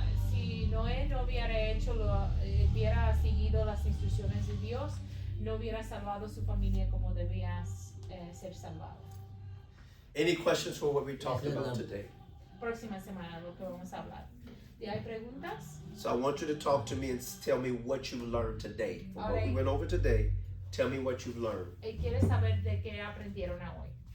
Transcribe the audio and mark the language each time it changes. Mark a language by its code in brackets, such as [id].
[es] Si Noé no hubiera seguido las instrucciones de Dios, no hubiera salvado su familia como debía ser salvado. [en] Any questions for what we talked about today? [es] Próxima semana lo que vamos a hablar. ¿Hay preguntas? [en] So I want you to talk to me and tell me what you learned today. From what we Alright. went over today, tell me what you've learned. [es] ¿Quieres saber de qué aprendieron hoy?